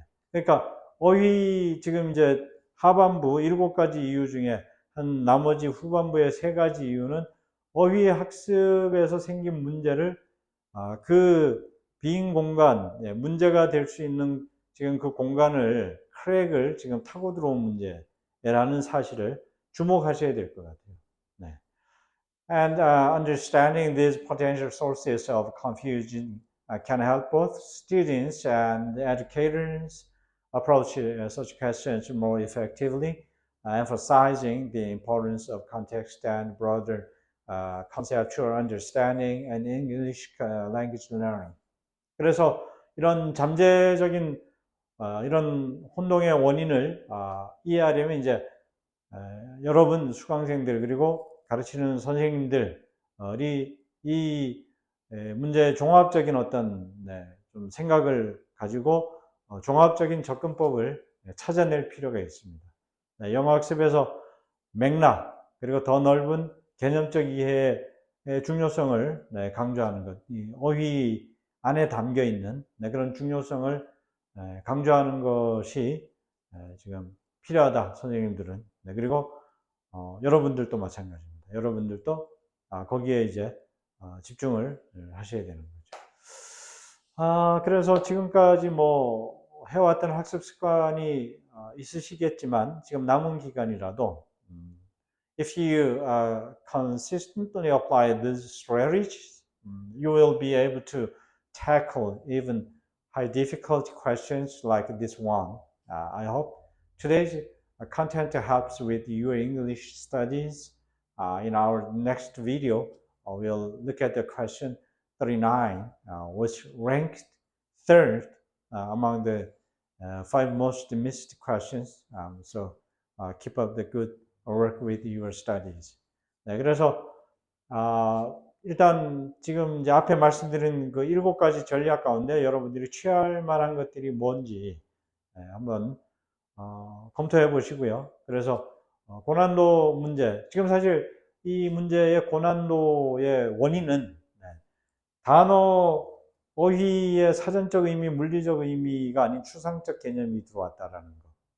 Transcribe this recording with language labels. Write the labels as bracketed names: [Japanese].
[Korean] 그러니까 어휘 지금 이제 하반부 7가지 이유 중에 한 나머지 후반부의 3가지 이유는 어휘 학습에서 생긴 문제를 그 빈 공간 문제가 될 수 있는 지금 그 공간을 크랙을 지금 타고 들어온 문제라는 사실을 주목하셔야 될 것 같아요. 네. [English] And understanding these potential sources of confusion can help both students and educators approach such questions more effectively, emphasizing the importance of context and broader conceptual understanding and English language learning. [Korean] 그래서 이런 잠재적인 이런 혼동의 원인을 이해하려면 이제 여러분 수강생들 그리고 가르치는 선생님들이 이 문제의 종합적인 어떤 좀 생각을 가지고 종합적인 접근법을 찾아낼 필요가 있습니다. 영어 학습에서 맥락 그리고 더 넓은 개념적 이해의 중요성을 강조하는 것, 이 어휘 안에 담겨 있는 그런 중요성을 강조하는 것이 지금 필요하다, 선생님들은. 그리고 여러분들도 마찬가지입니다. 여러분들도 거기에 이제 집중을 하셔야 되는 거죠. 그래서 지금까지 뭐 해왔던 학습 습관이 있으시겠지만 지금 남은 기간이라도 [English] if you consistently apply these strategies, you will be able to tackle even high difficulty questions like this one. I hope today's content helps with your English studies. In our next video, we'll look at the question 39, which ranked third among the 5 most missed questions. So keep up the good work with your studies. [Korean] 그래서 일단 지금 이제 앞에 말씀드린 그 7가지 전략 가운데 여러분들이 취할 만한 것들이 뭔지 한번 검토해 보시고요. 그래서 고난도 문제, 지금 사실 이 문제의 고난도의 원인은 단어 어휘의 사전적 의미, 물리적 의미가 아닌 추상적 개념이 들어왔다라는 거.